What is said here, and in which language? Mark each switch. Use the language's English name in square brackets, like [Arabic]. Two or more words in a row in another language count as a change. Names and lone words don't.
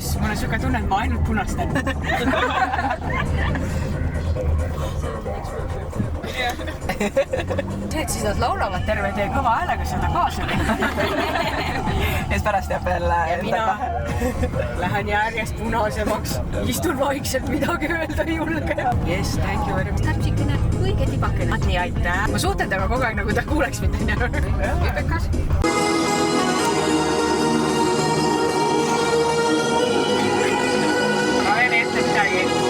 [Estonian] Mul on siuke tunne, et ma ainult punastan. See, et siis nad laulavad terve tee kõva häälega seda kaasa. Ja siis pärast jääb veel... Ja mina lähen järjest punasemaks. Istun vaikselt, midagi öelda ei julge. [English] Yes, thank you very much. [Estonian] Täpsikene, õige tibakene. Nii, aitäh. Ma suhtlen temaga kogu aeg, nagu ta kuuleks mind. Vipekas. Ma veel ette midagi.